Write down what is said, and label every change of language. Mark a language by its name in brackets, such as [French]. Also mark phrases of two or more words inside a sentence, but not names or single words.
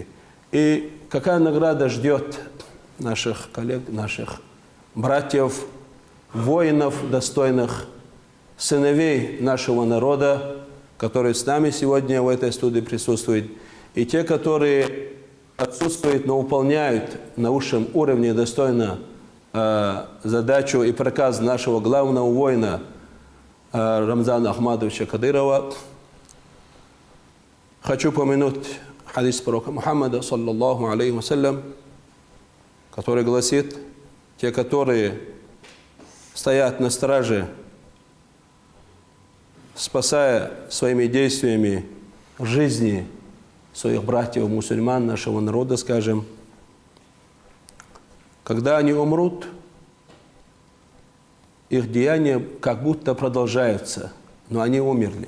[Russian] И какая награда ждет наших коллег, наших братьев, воинов достойных, сыновей нашего народа, которые с нами сегодня в этой студии присутствуют, и те, которые отсутствуют, но выполняют на высшем уровне достойно задачу и приказ нашего главного воина Рамзана Ахмадовича Кадырова. Хочу помянуть хадис пророка Мухаммада, [Arabic] صلى الله عليه وسلم, [Russian] который гласит, те, которые стоят на страже, спасая своими действиями жизни своих братьев-мусульман, нашего народа, скажем, когда они умрут, их деяния как будто продолжаются, но они умерли.